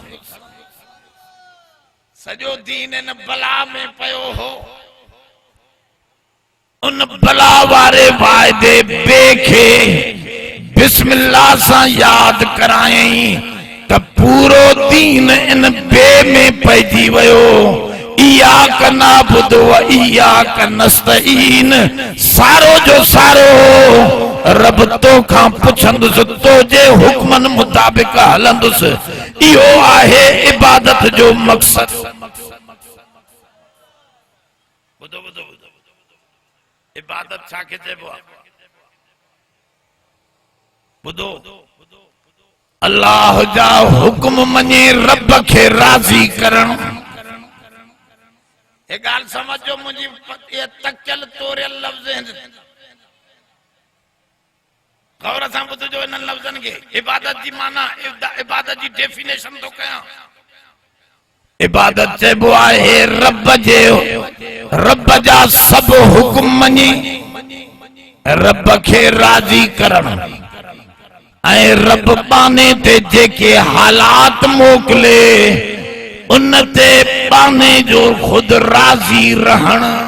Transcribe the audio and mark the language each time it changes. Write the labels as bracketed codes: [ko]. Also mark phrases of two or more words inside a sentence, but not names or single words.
[sd] सॼो दीन इन बला में पयो हो। उन बला वारे वाइदे बे खे बिस्मिल्लाह सां याद करायई त पूरो दीन इन बे में पइजी वियो। [ar] إياك نعبد وإياك نستعين, [sd] सारो जो सारो रब तो खां पुछंदुसि, तुंहिंजे हुक्मनि मुताबिक़ हलंदुसि। इहो आहे इबादत जो मक़सद। ॿुधो ॿुधो ॿुधो, इबादत छा खे चइबो आहे? ॿुधो, अल्लाह जा हुक्म मञे रब खे राज़ी करण। ये गाल समझो, [hi] मुझे ये तकल तोरियल लफ्ज़ हैं। [sd] गौर सां ॿुधजो इन लफ्ज़नि खे। इबादत जी माना, इबादत जी डेफिनेशन तो कयां। इबादत चइबो आहे रब जा सभु हुक्म मञी रब खे राज़ी करण ऐं रब बाने ते जेके हालात मोकिले उन ते बाने जो खुद राज़ी रहण।